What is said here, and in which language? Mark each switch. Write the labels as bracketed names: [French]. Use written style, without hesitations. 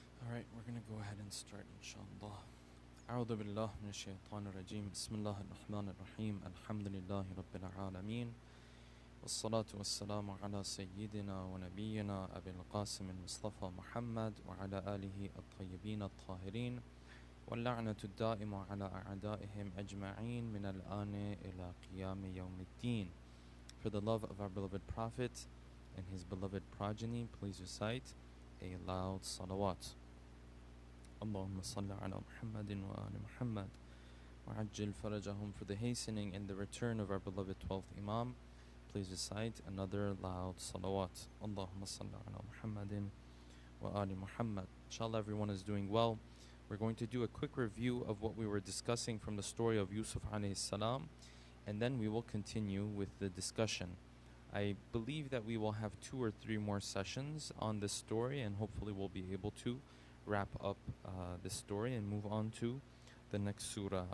[English] We're going to go ahead and start, inshallah. [Arabic] أعوذ بالله من الشيطان الرجيم بسم الله الرحمن الرحيم الحمد لله رب العالمين والصلاة والسلام على سيدنا ونبينا أبي القاسم المصطفى محمد وعلى آله الطيبين الطاهرين واللعنة الدائمة على أعدائهم أجمعين من الآن إلى قيام يوم الدين. [English] For the love of our beloved Prophet and his beloved progeny, please recite a loud salawat. [Arabic] اللهم صل على محمد وآل محمد وعجل فرجهم. [English] For the hastening and the return of our beloved 12th Imam, please recite another loud salawat. [Arabic] اللهم صل على محمد وآل محمد. [English] Inshallah, everyone is doing well. We're going to do a quick review of what we were discussing from the story of Yusuf alayhi salam, and then we will continue with the discussion. I believe that we will have 2 or 3 more sessions on this story, and hopefully we'll be able to wrap up this story and move on to the next surah.